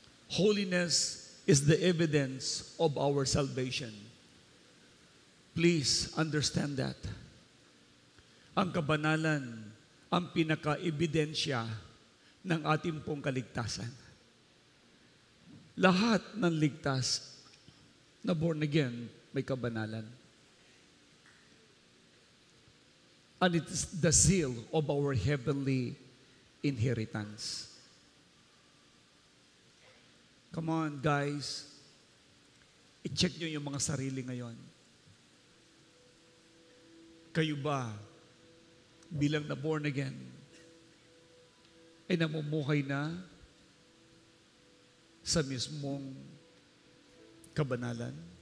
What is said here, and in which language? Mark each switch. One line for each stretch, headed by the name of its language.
English: Holiness is the evidence of our salvation. Please understand that.
Filipino: Ang kabanalan, ang pinaka-ebidensya ng ating pong kaligtasan. Lahat ng ligtas na born again, may kabanalan.
English: And it is the seal of our heavenly inheritance. Come on, guys.
Filipino: I-check nyo yung mga sarili ngayon. Kayo ba, bilang na born again, ay namumuhay na sa mismong kabanalan?